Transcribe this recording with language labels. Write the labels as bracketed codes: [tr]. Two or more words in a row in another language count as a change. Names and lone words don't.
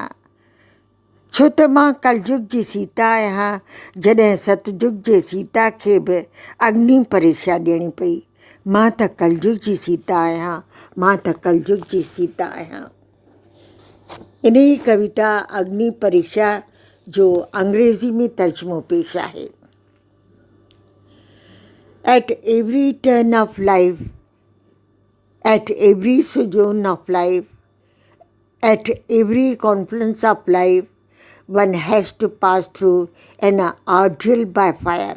[sd] छो त मां कलयुग जी सीता आहियां, जॾहिं सतयुग जे सीता खे बि अग्नि परीक्षा ॾियणी पई। मां त कलयुग जी सीता आहियां, मां त कलयुग जी सीता आहियां। इन ई कविता अग्नि परीक्षा जो अंग्रेज़ी में तर्जुमो पेश आहे। [en] At every turn of life, at every sojourn of life, at every confluence of life, one has to pass through an ordeal by fire.